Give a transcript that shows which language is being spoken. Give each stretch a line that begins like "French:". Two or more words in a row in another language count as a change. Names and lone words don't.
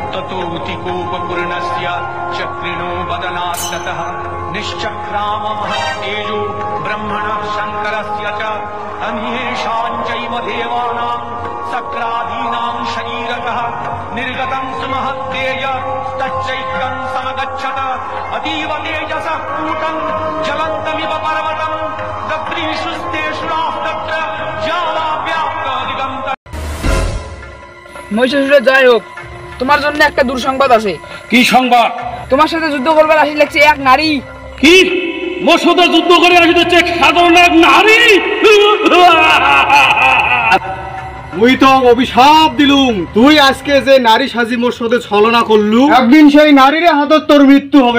Sanskrit: स्तोतिकोपपूर्णस्य चक्रिणो वदनात्ततः निश्चक्राम महत्तेजो ब्रह्मणः शङ्करस्य च अन्येषां चैव देवानां सक्रादीनां शरीरतः निर्गतं सुमहत्तेज तच्चैकं समगच्छत अतीव तेजसः कूटं ज्वलन्तमिव पर्वतं दद्रीषुस्तेषुराः तत्र ज्वालाव्याप्त दिगन्त।
Bangla: মহিষাসুরের যাই হোক, তোমার জন্য একটা দুঃসংবাদ আছে। কি সংবাদ? তোমার সাথে যুদ্ধ করবার আসি লাগছে এক নারী। কি? মোর সাথে যুদ্ধ করে আসিতেছে সাধারণ এক নারী? মুই তো অভিশাপ দিলুম, তুই আজকে যে নারী সাজি মোর সাথে ছলনা করলু, একদিন সেই নারীর হাতত তোর মৃত্যু হবে।